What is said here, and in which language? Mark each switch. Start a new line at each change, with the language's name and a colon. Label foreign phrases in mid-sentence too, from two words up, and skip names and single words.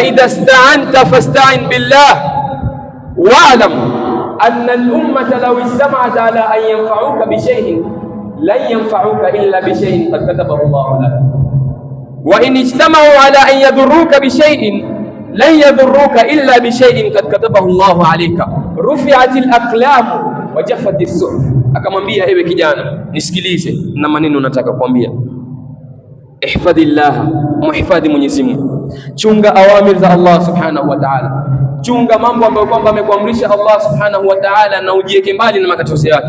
Arabic: إذا استعنت فاستعن بالله واعلم أن الأمة لو اجتمعت على أن ينفعوك بشيء لم ينفعوك إلا بشيء قد كتبه الله لك وإن اجتمعوا على أن يضروك بشيء لم يضروك إلا بشيء قد كتبه الله عليك رفعت الأقلام وجفت الصحف.
Swahili: Akamwambia, ewe kijana, nisikilize na maneno nataka kuambia. Ihfadhillah, muhifadhi Mwenyezi Mungu, chunga awamir za Allah
Arabic: سبحانه وتعالى,
Swahili: chunga mambo ambayo kwamba amekuamrisha Allah
Arabic: سبحانه وتعالى,
Swahili: na ujiweke mbali na makatazo yake.